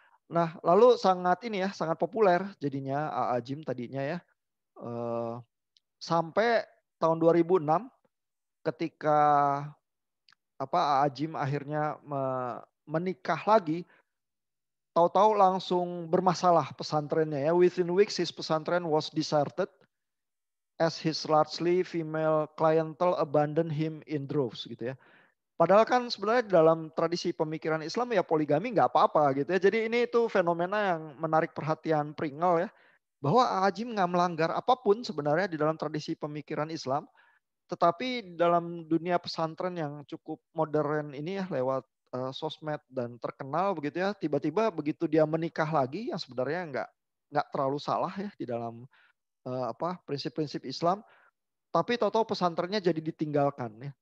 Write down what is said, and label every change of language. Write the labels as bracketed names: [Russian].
[Indonesian] Nah, lalu sangat ini ya, sangat populer jadinya A.A. Jim tadinya ya. Sampai tahun 2006 ketika A.A. Jim akhirnya menikah lagi, tahu-tahu langsung bermasalah pesantrennya ya. [English] Within weeks his pesantren was deserted as his largely female clientele abandoned him in droves [Indonesian] gitu ya. Padahal kan sebenarnya dalam tradisi pemikiran Islam ya poligami nggak apa-apa gitu ya. Jadi ini itu fenomena yang menarik perhatian Pringle ya. Bahwa A'ajim nggak melanggar apapun sebenarnya di dalam tradisi pemikiran Islam. Tetapi dalam dunia pesantren yang cukup modern ini ya lewat sosmed dan terkenal begitu ya, tiba-tiba begitu dia menikah lagi yang sebenarnya nggak terlalu salah ya di dalam prinsip-prinsip Islam, tapi tahu-tahu pesantrennya jadi ditinggalkan ya.